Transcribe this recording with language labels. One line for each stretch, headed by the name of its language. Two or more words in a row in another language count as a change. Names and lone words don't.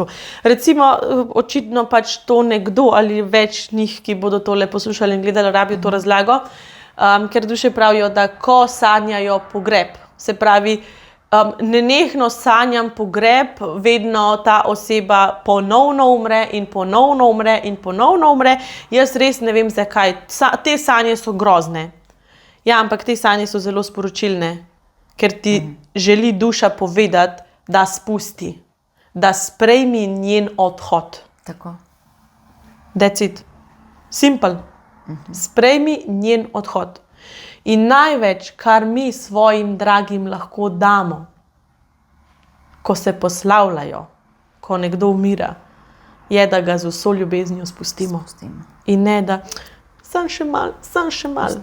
Slovenian: Recimo, očitno pač to nekdo ali več njih, ki bodo tole poslušali in gledali, rabijo to razlago, ker duše pravijo, da ko sanjajo pogreb, se pravi, nenehno sanjam pogreb, vedno ta oseba ponovno umre in ponovno umre in ponovno umre, jaz res ne vem zakaj, te sanje so grozne. Ja, ampak te sanje so zelo sporočilne, ker ti želi duša povedati, da spusti, da sprejmi njen odhod. Tako.
English: That's it. Simple.
Slovenian: Sprejmi njen odhod. In največ, kar mi svojim dragim lahko damo, ko se poslavljajo, ko nekdo umira, je, da ga z vso ljubeznijo spustimo. In ne, da sem še mal.